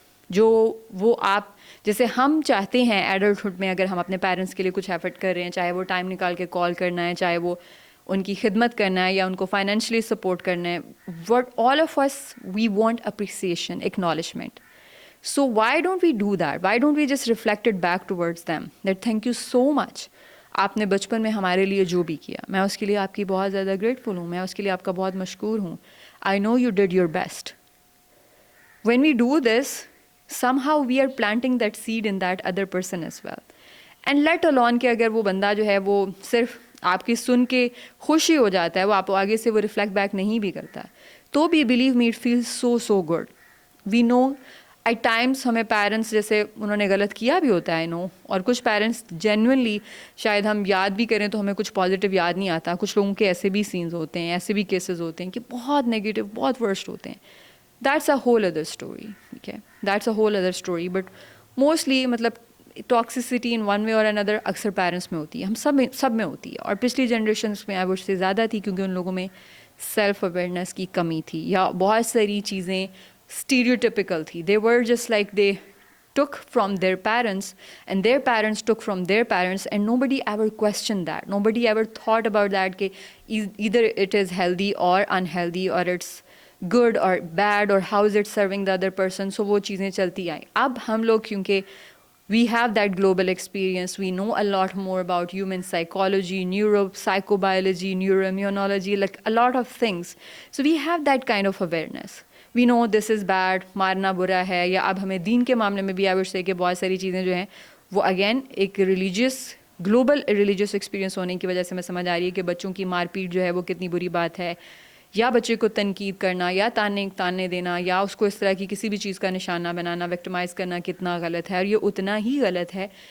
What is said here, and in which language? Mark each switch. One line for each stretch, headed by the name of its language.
Urdu: جو وہ آپ جیسے ہم چاہتے ہیں ایڈلٹہڈ میں, اگر ہم اپنے پیرنٹس کے لیے کچھ ایفرٹ کر رہے ہیں, چاہے وہ ٹائم نکال کے کال کرنا ہے, چاہے وہ ان کی خدمت کرنا ہے یا ان کو فائنینشلی سپورٹ کرنا ہے,
English: what all of us we want appreciation,
Urdu: acknowledgement.
English: So why don't we do that? Why don't we just reflect it back towards them that thank you so much,
Urdu: آپ نے بچپن میں ہمارے لیے جو بھی کیا, میں اس کے لیے آپ کی بہت زیادہ گریٹفل ہوں, میں اس کے لیے آپ کا بہت مشکور ہوں.
English: I know you did your best. When we do this, somehow we are planting that seed in that other person as well.
Urdu: And let alone کہ اگر وہ بندہ جو ہے وہ صرف آپ کی سن کے خوشی ہو جاتا ہے, وہ آپ آگے سے وہ ریفلیکٹ بیک نہیں بھی کرتا, تو بھی
English: believe me it feels so good. We know at times
Urdu: ہمیں پیرنٹس جیسے انہوں نے غلط کیا بھی ہوتا ہے, نو, اور کچھ پیرنٹس جینوئنلی شاید ہم یاد بھی کریں تو ہمیں کچھ پازیٹیو یاد نہیں آتا. کچھ لوگوں کے ایسے بھی سینز ہوتے ہیں, ایسے بھی کیسز ہوتے ہیں کہ بہت نیگیٹو, بہت ورسٹ ہوتے ہیں.
English: that's a whole other story,
Urdu: ٹھیک ہے,
English: That's a whole other story.
Urdu: But mostly مطلب ٹاکسیسٹی ان ون وے اور اندر اکثر پیرنٹس میں ہوتی ہے, ہم سب میں ہوتی ہے, اور پچھلی جنریشنس میں آئی وڈ سے زیادہ تھی, کیونکہ ان لوگوں میں سیلف اویئرنیس کی کمی تھی, یا بہت ساری چیزیں stereotypical تھی.
English: They were just like they took from their parents and their parents took from their parents, and nobody ever questioned that. Nobody ever thought about that کہ either it is healthy or unhealthy, or it's good or bad, or how is it serving the other person.
Urdu: So وہ چیزیں چلتی آئیں. اب ہم لوگ کیونکہ
English: we have that global experience, we know a lot more about human psychology, neuropsychobiology, neuroimmunology, like a lot of things. So we have that kind of awareness. We know this is bad,
Urdu: مارنا برا ہے. یا اب ہمیں دین کے معاملے میں بھی آئی وڈ سے کہ بہت ساری چیزیں جو ہیں وہ اگین ایک گلوبل ریلیجیس ایکسپیرینس ہونے کی وجہ سے ہمیں سمجھ آ رہی ہے کہ بچوں کی مار پیٹ جو ہے وہ کتنی بری بات ہے, یا بچے کو تنقید کرنا, یا تانے دینا, یا اس کو اس طرح کی کسی بھی چیز کا نشانہ بنانا, وکٹمائز کرنا کتنا غلط ہے, اور یہ اتنا ہی غلط ہے